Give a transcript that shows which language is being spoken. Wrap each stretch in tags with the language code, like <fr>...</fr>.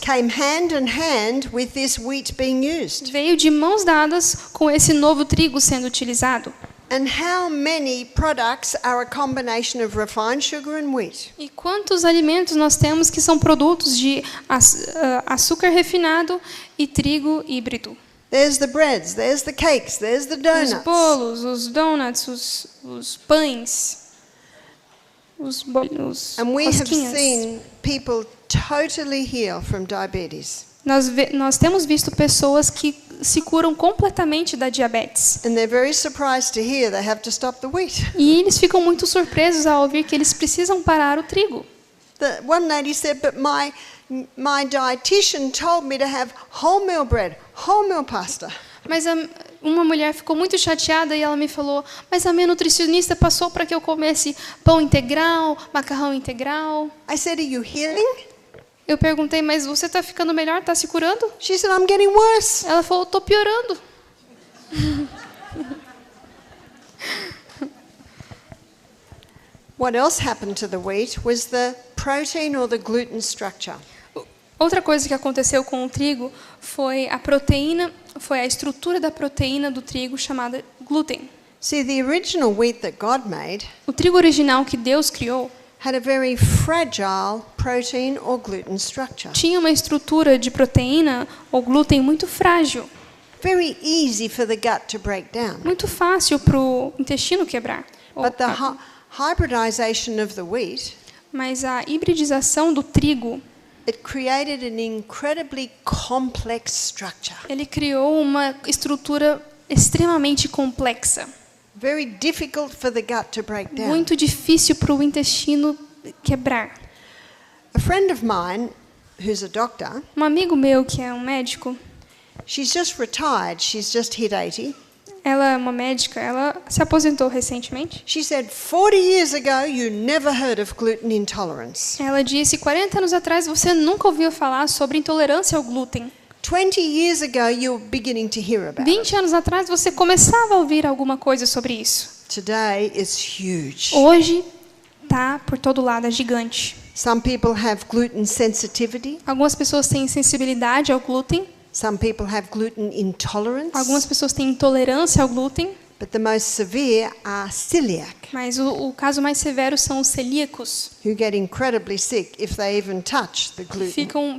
<en>came hand in hand with this wheat being used.</en> <pt>veio de mãos dadas com esse novo trigo sendo utilizado.</pt> <en>And how many products are a combination of refined sugar and wheat?</en> <pt>E quantos alimentos nós temos que são produtos de açúcar refinado e trigo híbrido?</pt> <en>There's the breads, there's the cakes, there's the</en> <pt>Os</pt> <en>donuts.</en> <pt>bolos, os donuts, os pães, os</pt> <en>And we have</en> <pt>rosquinhas.</pt> <en>seen people totally heal from diabetes.</en> <pt>Nós temos visto pessoas que se curam completamente da diabetes.</pt> <en>And they're very surprised to hear they have to stop the wheat.</en> <pt>E eles ficam muito surpresos ao ouvir que eles precisam parar o trigo.</pt> <en>The one lady said, but my dietitian told me to have wholemeal bread, wholemeal pasta.</en> <pt>Mas uma mulher ficou muito chateada e ela me falou, mas a minha nutricionista passou para que eu comesse pão integral, macarrão integral.</pt> <en>I said, are you healing?</en> <pt>Eu perguntei, mas você está ficando melhor? Está se curando?</pt> <en>She said, I'm getting worse.</en> <pt>Ela falou, estou piorando.</pt> <en>What else happened to the wheat was the protein or the gluten structure.</en> <pt>Outra coisa que aconteceu com o trigo foi a estrutura da proteína do trigo chamada glúten.</pt> <en>See, the original wheat that God made</en> <pt>O trigo original que Deus criou</pt> <en>had a very fragile protein or gluten structure.</en> <pt>tinha uma estrutura de proteína ou glúten muito frágil,</pt> <en>Very easy for the gut to break down.</en> <pt>muito fácil para o intestino quebrar.</pt> <en>But the hybridization of the wheat,</en> <pt>Mas a hibridização do trigo,</pt> <en>it created an incredibly complex structure.</en> <pt>ele criou uma estrutura extremamente complexa,</pt> <en>Very difficult for the gut to break down.</en> <pt>muito difícil para o intestino quebrar.</pt> <en>A friend of mine, who's a doctor,</en> <pt>Um amigo meu que é um médico,</pt> <en>she's just retired. She's just hit 80.</en> <pt>ela é uma médica, ela se aposentou recentemente.</pt> <en>She said, 40 years ago, you never heard of gluten intolerance.</en> <pt>Ela disse, 40 anos atrás você nunca ouviu falar sobre intolerância ao glúten.</pt> <en>20 years ago, you were beginning to hear about it.</en> <pt>20 anos atrás você começava a ouvir alguma coisa sobre isso.</pt> <en>Today, it's huge.</en> <pt>Hoje tá por todo lado, é gigante.</pt> <en>Some people have gluten sensitivity.</en> <pt>Algumas pessoas têm sensibilidade ao glúten,</pt> <en>Some people have gluten intolerance.</en> <pt>algumas pessoas têm intolerância ao glúten,</pt> <en>But the most severe are celiac,</en> <pt>mas o caso mais severo são os celíacos.</pt> <en>who get incredibly sick if they even touch the gluten.</en>